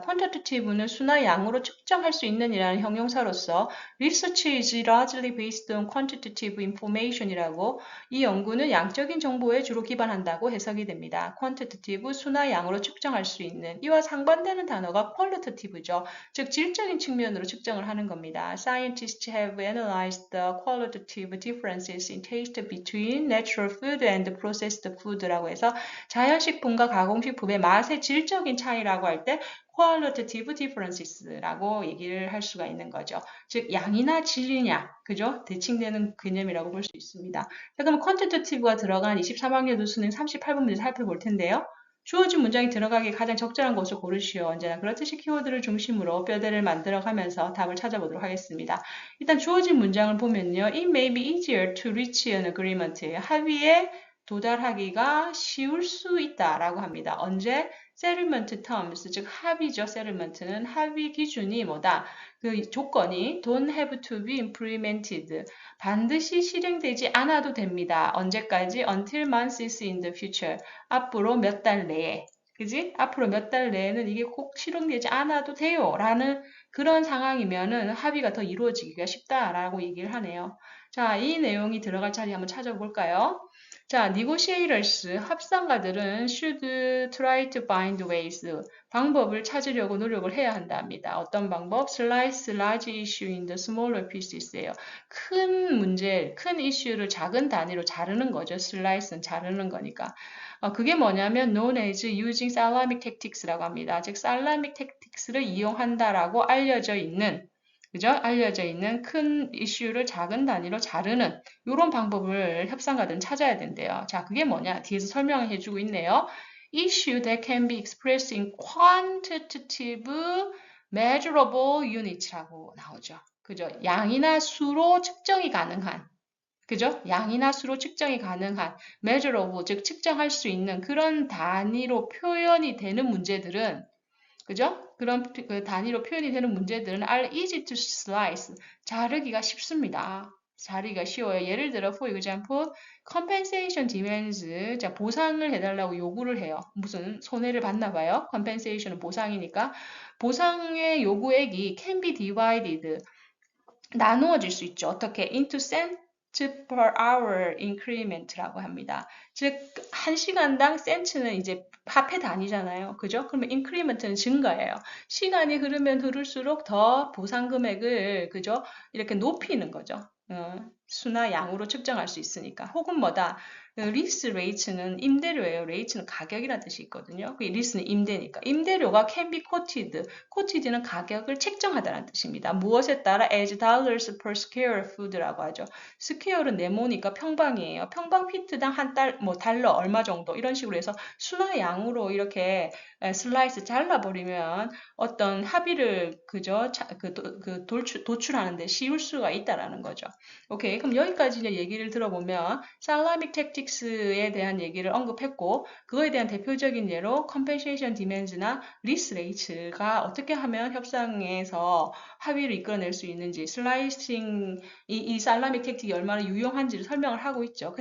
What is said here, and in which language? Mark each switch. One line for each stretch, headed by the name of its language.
Korean: quantitative는 수나 양으로 측정할 수 있는 이라는 형용사로서
English: research is largely based on quantitative information
Korean: 이라고 이 연구는 양적인 정보에 주로 기반한다고 해석이 됩니다. quantitative, 수나 양으로 측정할 수 있는 이와 상반되는 단어가 qualitative죠. 즉 질적인 측면으로 측정을 하는 겁니다.
English: Scientists have analyzed the qualitative differences in taste between natural food and processed food라고
Korean: 해서 자연식품과 가공식품의 맛의 질적인 차이라고 할 때
English: qualitative differences라고
Korean: 얘기를 할 수가 있는 거죠. 즉 양이나 질이냐, 그죠? 대칭되는 개념이라고 볼 수 있습니다. 자, 그럼 quantitative가 들어간 23학년도 수능 38번 문제 살펴볼 텐데요. 주어진 문장이 들어가기 가장 적절한 것을 고르시오. 언제나 그렇듯이 키워드를 중심으로 뼈대를 만들어가면서 답을 찾아보도록 하겠습니다. 일단 주어진 문장을 보면요.
English: It may be easier to reach an agreement.
Korean: 합의에 도달하기가 쉬울 수 있다라고 합니다. 언제? settlement terms, 즉 합의죠. settlement는 합의 기준이 뭐다? 그 조건이
English: don't have to be implemented,
Korean: 반드시 실행되지 않아도 됩니다. 언제까지?
English: until months in the future,
Korean: 앞으로 몇 달 내에. 그지? 앞으로 몇 달 내에는 이게 꼭 실행되지 않아도 돼요. 라는 그런 상황이면은 합의가 더 이루어지기가 쉽다라고 얘기를 하네요. 자, 이 내용이 들어갈 자리 한번 찾아볼까요? 자, negotiators, 합상가들은
English: should try to find ways,
Korean: 방법을 찾으려고 노력을 해야 한답니다. 어떤 방법?
English: Slice large issue into smaller pieces예요.
Korean: 큰 문제, 큰 이슈를 작은 단위로 자르는 거죠. Slice는 자르는 거니까. 그게 뭐냐면
English: known as using salamic tactics라고
Korean: 합니다. 즉, salamic tactics를 이용한다라고 알려져 있는 그죠? 알려져 있는 큰 이슈를 작은 단위로 자르는 이런 방법을 협상가들은 찾아야 된대요. 자, 그게 뭐냐? 뒤에서 설명을 해주고 있네요.
English: Issue that can be expressed in quantitative measurable units라고 나오죠.
Korean: 그죠? 양이나 수로 측정이 가능한 그죠? 양이나 수로 측정이 가능한 measurable, 즉 측정할 수 있는 그런 단위로 표현이 되는 문제들은 그죠? 그런 그 단위로 표현이 되는 문제들은
English: are easy to slice.
Korean: 자르기가 쉽습니다. 자르기가 쉬워요. 예를 들어,
English: for example, compensation demands.
Korean: 자, 보상을 해달라고 요구를 해요. 무슨 손해를 봤나 봐요. compensation은 보상이니까. 보상의 요구액이
English: can be divided.
Korean: 나누어질 수 있죠. 어떻게?
English: into cent per hour increment라고
Korean: 합니다. 즉, 1시간당 센트는 이제 화폐 단위잖아요. 그죠? 그러면 increment는 증가예요. 시간이 흐르면 흐를수록 더 보상 금액을, 그죠? 이렇게 높이는 거죠. 수나 양으로 측정할 수 있으니까. 혹은 뭐다? 리스 레이츠는 임대료예요. 레이츠는 가격이라는 뜻이 있거든요. 그 리스는 임대니까.
English: 임대료가 can be quoted.
Korean: quoted는 가격을 책정하다는 뜻입니다. 무엇에 따라
English: as dollars per square foot라고 하죠.
Korean: 스퀘어는 네모니까 평방이에요. 평방 피트당 한 달, 뭐 달러 얼마 정도 이런 식으로 해서 수나 양으로 이렇게 슬라이스 잘라버리면 어떤 합의를 그저 도출하는데 쉬울 수가 있다라는 거죠. 오케이, 그럼 여기까지 이제 얘기를 들어보면 살라믹 택틱스에 대한 얘기를 언급했고 그거에 대한 대표적인 예로 compensation demands나 lease rates가 어떻게 하면 협상에서 합의를 이끌어낼 수 있는지 슬라이싱 이 살라믹 택틱이 얼마나 유용한지를 설명을 하고 있죠.